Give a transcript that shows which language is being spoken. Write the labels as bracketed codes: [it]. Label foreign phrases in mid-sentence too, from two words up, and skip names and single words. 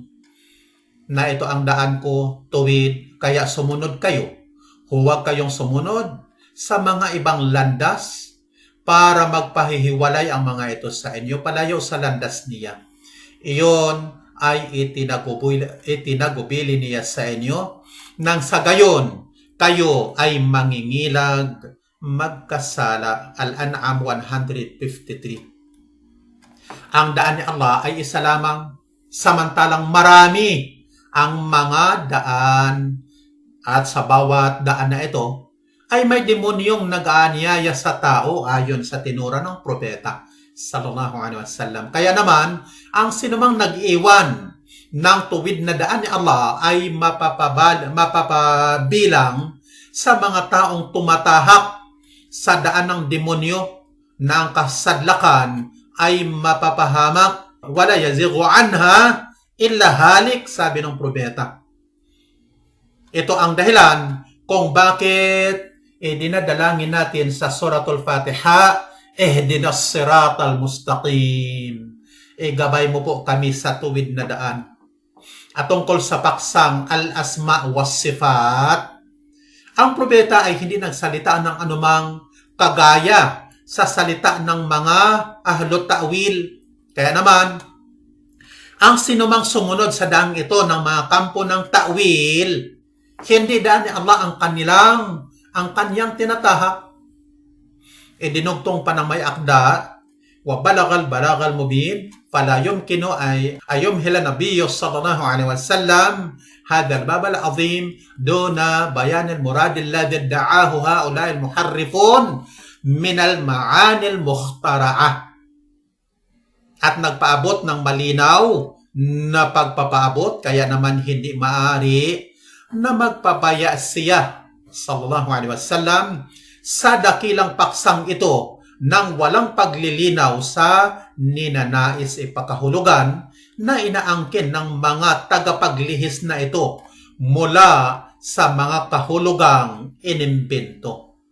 [tl] Na ito ang daan ko, tuwid, kaya sumunod kayo. Huwag kayong sumunod sa mga ibang landas para magpahihiwalay ang mga ito sa inyo palayo sa landas niya. Iyon ay itinagubili niya sa inyo nang sa gayon kayo ay mangingilag magkasala. Al-An'am 153. Ang daan ni Allah ay isa lamang, samantalang marami ang mga daan, at sa bawat daan na ito ay may demonyong nag-aanyaya sa tao ayon sa tinura ng propeta [ar] صلى الله عليه وسلم. [tl] Kaya naman, ang sinumang nag-iwan ng tuwid na daan ni Allah ay mapapabilang sa mga taong tumatahak sa daan ng demonyo na ang kasadlakan ay mapapahamak. [ar] ولا يزيغ عنها إلا هالك, sabi ng propeta. [tl] Ito ang dahilan kung bakit dinadalangin natin sa Suratul Fatiha, [ar] اهدنا الصراط المستقيم. [tl] Gabay mo po kami sa tuwid na daan. At tungkol sa paksang [ar] الأسماء والصفات, [tl] ang propeta ay hindi nagsalita ng anumang kagaya sa salita ng mga [ar] أهل التأويل. [tl] Kaya naman, ang sinumang sumunod sa daang ito ng mga kampo ng ta'wil, hindi daan ni Allah ang kanyang tinatahak. Dinugtong pa ng may akda, [ar] والبلاغ المبين، فلا يمكن أن يهمل النبي صلى الله عليه وسلم هذا الباب العظيم دون بيان المراد الذي ادعاه هؤلاء المحرفون من المعاني المخترعة. [tl] At nagpaabot ng malinaw na pagpapaabot, kaya naman hindi maaari na magpapaya siya [ar] صلى الله عليه وسلم [tl] sa dakilang paksang ito nang walang paglilinaw sa ninanais ipakahulugan na inaangkin ng mga tagapaglihis na ito mula sa mga kahulugang inimbento.